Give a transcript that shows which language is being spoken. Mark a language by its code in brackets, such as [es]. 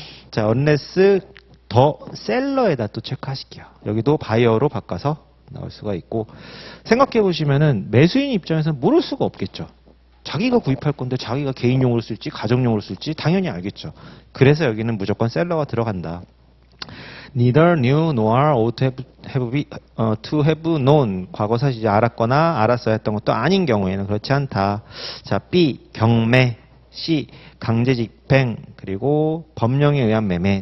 [ko] 자, unless 더 셀러에다 또 체크하실게요. 여기도 바이어로 바꿔서 나올 수가 있고 생각해 보시면은 매수인 입장에서는 모를 수가 없겠죠. 자기가 구입할 건데 자기가 개인용으로 쓸지 가정용으로 쓸지 당연히 알겠죠. 그래서 여기는 무조건 셀러가 들어간다. [en] Neither knew nor ought to have known. [ko] 과거 사실이 알았거나 알았어야 했던 것도 아닌 경우에는 그렇지 않다. 자, B. 경매. C. 강제 집행. 그리고 법령에 의한 매매.